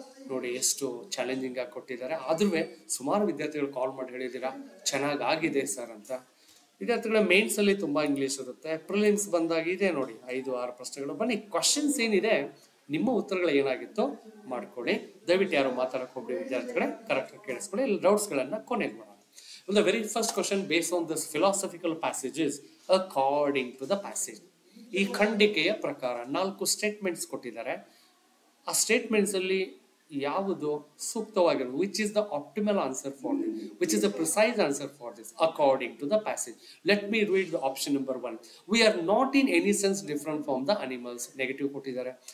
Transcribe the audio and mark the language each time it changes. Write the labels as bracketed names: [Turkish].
[Kannada] ನೋಡಿ ಎಷ್ಟು ಚಾಲೆಂಜಿಂಗ್ ಆಗಿ ಕೊಟ್ಟಿದ್ದಾರೆ. ಆದ್ರೂ ಸುಮಾರು ವಿದ್ಯಾರ್ಥಿಗಳು ಕಾಲ್ ಮಾಡಿ ಹೇಳಿದ್ದೀರಾ ಚೆನ್ನಾಗಾಗಿದೆ ಸರ್ ಅಂತ. ವಿದ್ಯಾರ್ಥಿಗಳ ಮೇನ್ಸ್ ಅಲ್ಲಿ ತುಂಬಾ ಇಂಗ್ಲಿಷ್ ಇರುತ್ತೆ, ಪ್ರಿಲಿಮ್ಸ್ ಬಂದಾಗ ಇದೆ ನೋಡಿ 5-6 ಪ್ರಶ್ನೆಗಳು. ಬನ್ನಿ ಕ್ವಶನ್ಸ್ ಏನಿದೆ ನಿಮ್ಮ ಉತ್ತರಗಳು ಏನಾಗಿತ್ತು ಮಾಡ್ಕೊಳ್ಳಿ. ದಯವಿಟ್ಟು ಯಾರು ಮಾತಾಡಕ್ ಹೋಗ್ಲಿ ವಿದ್ಯಾರ್ಥಿಗಳೇ, ಕರೆಕ್ಟ್ ಕೇಳಿಸ್ಕೊಳ್ಳಿ. ಇಲ್ಲಿ ಡೌಟ್ಸ್ ಗಳನ್ನ ಕೊನೆಗೆ ಮಾಡೋಣ. [English] The very first question based on this philosophical passages according to the passage. [Kannada] ಈ ಖಂಡಿಕೆಯ ಪ್ರಕಾರ 4 ಸ್ಟೇಟ್ಮೆಂಟ್ಸ್ ಕೊಟ್ಟಿದ್ದಾರೆ. ಆ ಸ್ಟೇಟ್ಮೆಂಟ್ಸ್ ಅಲ್ಲಿ ಯಾವುದು ಸೂಕ್ತವಾಗಿರೋದು, [English] Which is the optimal answer for this, which is the precise answer for this according to the passage. Let me read the option number 1. We are not in any sense different from the animals. [Kannada] Negative ಕೊಟ್ಟಿದ್ದಾರೆ.